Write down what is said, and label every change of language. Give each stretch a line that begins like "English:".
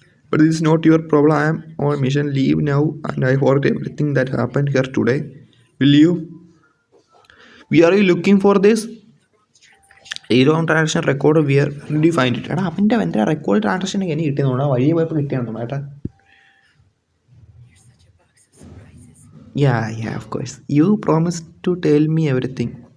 English: But this is not your problem. I am on mission. Leave now and I forget everything that happened here today. Will you? Where are you looking for this? Zero transaction record. Where did you find it?
Malayalam: എടാ അവൻ്റെ record transaction എനിക്ക് കിട്ടിയെന്നോടാ, വഴിയെ പോയപ്പോൾ കിട്ടിയാണെന്നോ ഏട്ടാ.
English: Yeah, of course. You promised to tell me everything.